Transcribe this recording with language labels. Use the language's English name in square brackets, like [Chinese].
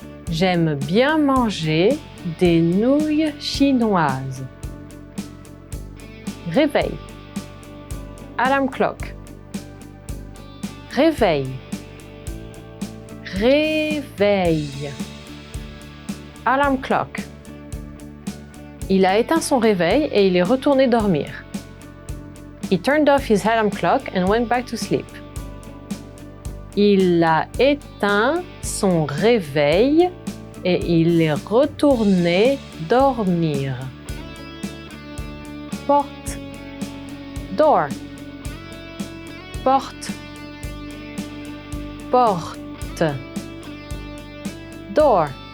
[French] J'aime bien manger des nouilles chinoises. Réveil. [English] Alarm clock. [French] Réveil. [English] Réveil. Alarm clock. [French] Il a éteint son réveil et il est retourné dormir. [English] He turned off his alarm clock and went back to sleep. [French] Il a éteint son réveil et il est retourné dormir. Porte. Door. Porte. Porte. Door.